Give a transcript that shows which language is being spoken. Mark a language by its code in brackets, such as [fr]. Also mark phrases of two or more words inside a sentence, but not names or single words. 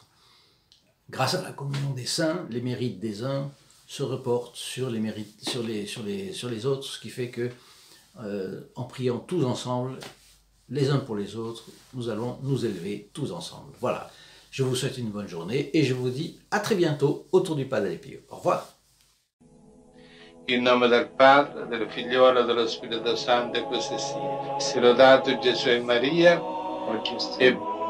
[fr] Grâce à la communion des saints, les mérites des uns se reportent sur les autres, ce qui fait que, en priant tous ensemble, les uns pour les autres, nous allons nous élever tous ensemble. Voilà, je vous souhaite une bonne journée et je vous dis à très bientôt autour du Padre Pio. Au revoir. [it] In nome del Padre, del Figliolo e dello Spirito Santo, e così sia. Sia lodato Gesù e Maria, e